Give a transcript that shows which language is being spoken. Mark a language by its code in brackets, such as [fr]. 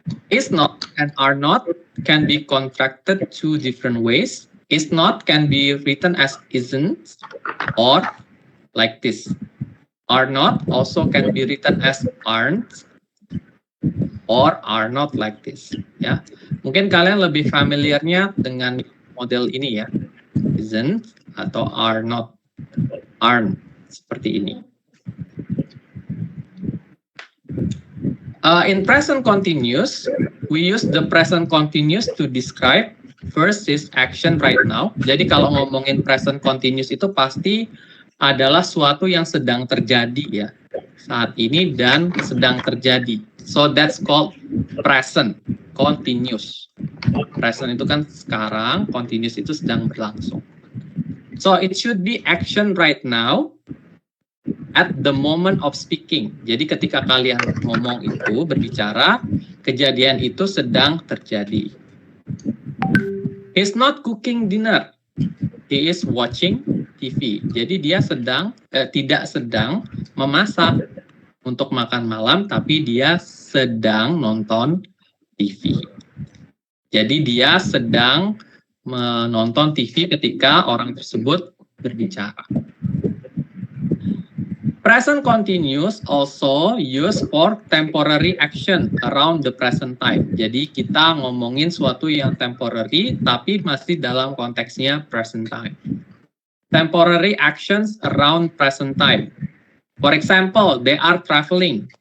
[en] Is not and are not can be contracted 2 different ways. Is not can be written as isn't or like this. Are not also can be written as aren't or are not like this. [id] Ya, mungkin kalian lebih familiarnya dengan model ini ya, isn't atau are not, aren't seperti ini. [en] In present continuous, we use the present continuous to describe first is action right now. [id] Jadi kalau ngomongin present continuous itu pasti adalah suatu yang sedang terjadi ya saat ini dan sedang terjadi. [en] So that's called present continuous. [id] Present itu kan sekarang, continuous itu sedang berlangsung. [en] So it should be action right now at the moment of speaking. [id] Jadi ketika kalian ngomong itu, berbicara, kejadian itu sedang terjadi. [en] He's not cooking dinner. He is watching TV. [id] Jadi dia tidak sedang memasak untuk makan malam, tapi dia sedang nonton TV. Jadi dia sedang menonton TV ketika orang tersebut berbicara. [en] Present continuous also used for temporary action around the present time. [id] Jadi kita ngomongin suatu yang temporary tapi masih dalam konteksnya present time. [en] Temporary actions around present time. For example, they are traveling.